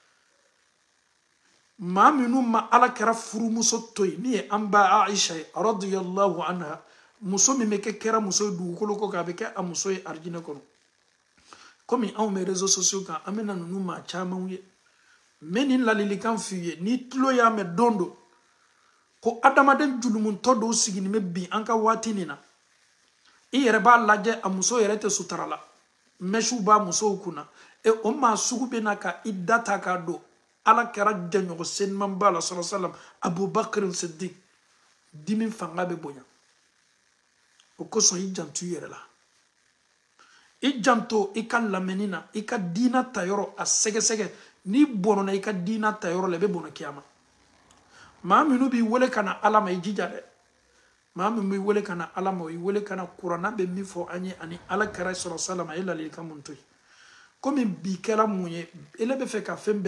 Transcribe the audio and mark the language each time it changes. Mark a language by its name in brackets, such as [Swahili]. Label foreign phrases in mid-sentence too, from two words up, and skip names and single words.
[Bambara] maa minnu ma ala kɛra furumuso to yen min ye an ba aisha ye [Arabic] رضي الله عنها [Bambara] muso min bɛ kɛ kɛra muso ye dugukolo kɔ k'a bɛ kɛ a muso ye arijinɛ kɔnɔ komi anw bɛ [French] réseaux sociaux [Bambara] kan an bɛna ninnu maa camanw ye n bɛ nin ladilikan f'i ye n'i tulo y'a mɛn don do ko adamaden julumuntɔ dɔw sigilen bɛ bi an ka waati nin na i yɛrɛ b'a lajɛ a muso yɛrɛ tɛ sutura la mɛsiw b'a musow kunna o maa sugu bɛ na ka i da ta k'a don ala kɛra jɛɲɔgɔn seniman ba la [Arabic] صلى الله عليه وسلم [Bambara] abubakar siddiq dimi fanga bɛ bonya o kosɔn i janto i yɛrɛ la i janto i ka lamɛnni na i ka diina tayɔrɔ a sɛgɛsɛgɛ n'i bɔnna i ka diina tayɔrɔ la i bɛ bɔnna kiyama maa minnu b'i wele ka na ala ma i jija dɛ maa min b'i wele ka na ala ma o i wele ka na kuranna bɛ min fɔ an ye ani ala kɛra sɔrɔ salama e ladilikan mun to yen komi bi kɛra mun ye ele bɛ fɛ ka fɛn